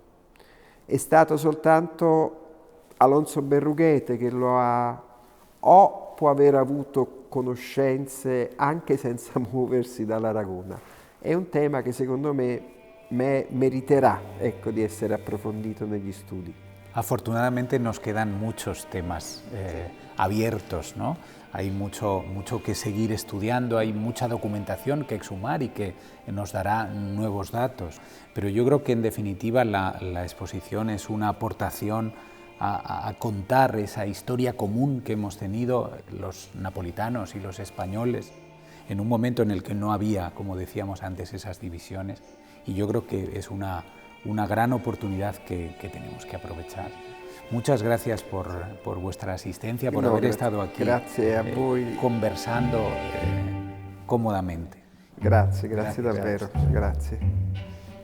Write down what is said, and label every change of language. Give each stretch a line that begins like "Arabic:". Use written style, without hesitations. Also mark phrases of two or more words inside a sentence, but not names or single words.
Italian: È stato soltanto Alonso Berrughete che lo ha, o può aver avuto conoscenze anche senza muoversi dall'Aragona. È un tema che secondo me meriterà, ecco, di essere approfondito negli studi.
Spanish: Afortunadamente nos quedan muchos temas abiertos, ¿no? Hay mucho que seguir estudiando, hay mucha documentación que exhumar y que nos dará nuevos datos. Pero yo creo que en definitiva la exposición es una aportación a contar esa historia común que hemos tenido los napolitanos y los españoles en un momento en el que no había, como decíamos antes, esas divisiones. Y yo creo que es una gran oportunidad que tenemos que aprovechar. Muchas gracias por vuestra asistencia, por haber estado aquí conversando cómodamente.
Italian: Grazie davvero, grazie.